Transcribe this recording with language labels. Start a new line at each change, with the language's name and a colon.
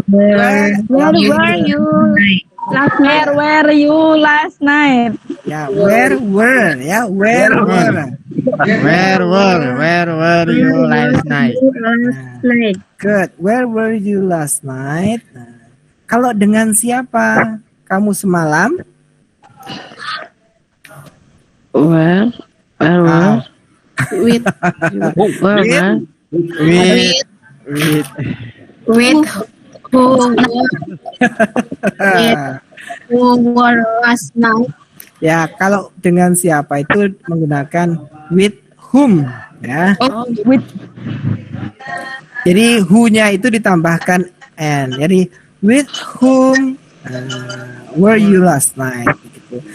English: Where were you last night? Where were you last night? Ya, where were ya, where were. Where were you last night? Good. Where were you last night?
Indonesian: Nah, kalau dengan siapa kamu semalam?
English: Where Ah, with where With who were last night?
Indonesian: ya, kalau dengan siapa itu menggunakan with whom ya. Oh,
English: With
Indonesian: Jadi who-nya itu ditambahkan n.
English: Jadi with whom were you last night gitu.